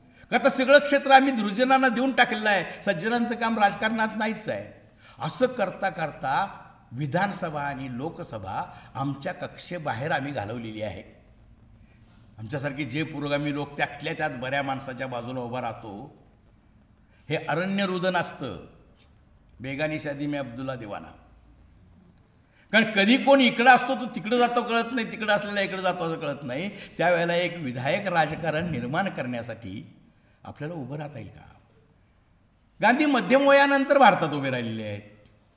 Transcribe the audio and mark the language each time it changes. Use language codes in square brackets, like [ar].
[mr] का तर सगळं क्षेत्र आम्ही दुर्जनांना देऊन टाकलेलं आहे. सज्जनांचं काम राजकारणात नाहीच आहे. असं करता करता विधानसभा आणि लोकसभा आमच्या कक्षेबाहेर आम्ही घालवलेली आहे. आमच्यासारखे जे पुरोगामी लोक त्यातल्या त्यात बऱ्या माणसाच्या बाजूला उभा राहतो. हे अरण्य रुदन असतं. [hi] बेगानी शादी में अब्दुल्ला दिवाना. [mr] कारण कधी कोण इकडं असतो तो तिकडं जातो कळत नाही, तिकडं असलेला इकडं जातो असं कळत नाही. त्यावेळेला एक विधायक राजकारण निर्माण करण्यासाठी आपल्याला उभं राहता येईल का. गांधी मध्यम वयानंतर भारतात उभे राहिलेले आहेत.